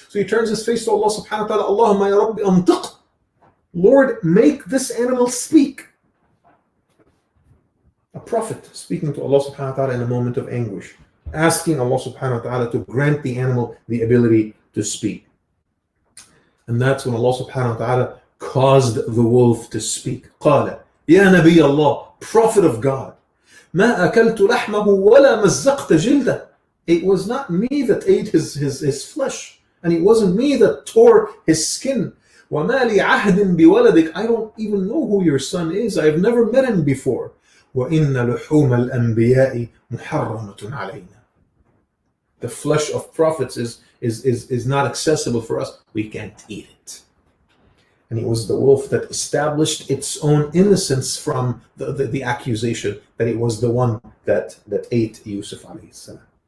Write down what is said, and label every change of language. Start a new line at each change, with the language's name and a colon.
English: So he turns his face to Allah subhanahu wa ta'ala.
Arabic: Allahumma ya Rabbi antiq.
English: Lord, make this animal speak. A prophet speaking to Allah subhanahu wa ta'ala in a moment of anguish, asking Allah subhanahu wa ta'ala to grant the animal the ability to speak. And that's when Allah subhanahu wa ta'ala caused the wolf to speak.
Arabic: قال يا نبي الله,
English: prophet of God,
Arabic: ما أكلت لحمه ولا مزقت جلده.
English: It was not me that ate his flesh, and it wasn't me that tore his skin.
Arabic: وما لي عهد بولدك.
English: I don't even know who your son is. I have never met him before.
Arabic: وإن لحوم الأنبياء محرمة علينا.
English: The flesh of prophets is not accessible for us. We can't eat it. And it was the wolf that established its own innocence from the accusation that it was the one that ate Yusuf alayhi salam.